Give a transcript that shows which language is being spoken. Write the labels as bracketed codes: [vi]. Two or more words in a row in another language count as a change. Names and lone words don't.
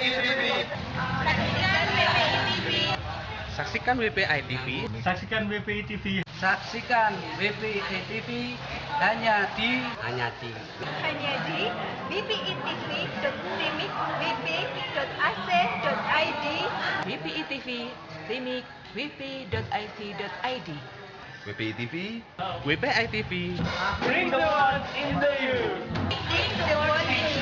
[id] Saksikan WPI TV. Saksikan WPI TV. Saksikan WPI TV hanya di wpitv.timikbp.ac.id. WPI TV Timik wp.it.id. WPI TV. WPI TV. [en] Bring the world into you. Bring the world in you.